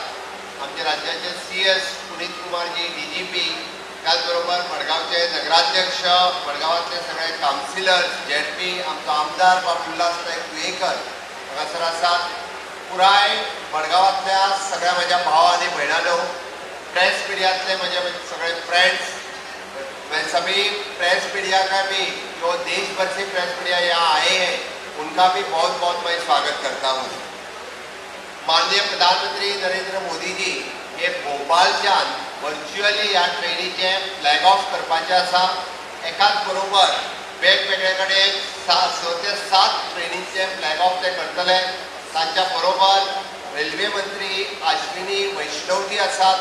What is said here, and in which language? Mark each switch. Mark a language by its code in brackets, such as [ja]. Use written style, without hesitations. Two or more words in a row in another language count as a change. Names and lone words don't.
[kok] आमचे राज्याचे CS पुनीत कुमारजी DGP, त्याचबरोबर मडगावचे नगराध्यक्ष, मडगावातले सगळे काउन्सिलर्स, ZP, आमचो आमदार बाब उल्हास नायक कुयेकर हांगासर आसात. पुराय मडगावातल्या सगळ्या माझ्या भाव आणि बहिणांनो, प्रेस मीडियातले माझे सगळे फ्रेंड्स, [hi] मैं सभी प्रेस मीडिया का भी जो देश भर से प्रेस मीडिया यहाँ आए हैं उनका भी बहुत बहुत मैं स्वागत करता हूँ. [kok] माननीय प्रधानमंत्री नरेंद्र मोदी जी हे भोपाळच्यान वर्च्युअली ह्या ट्रेनीचे [en] flag off [kok] करपाचे आसा. एकाच बरोबर वेगवेगळे कडेन 6 ते 7 ट्रेनीचे [en] flag off [kok] ते करतले. तांच्या बरोबर रेल्वे मंत्री अश्विनी वैष्णवजी आसात.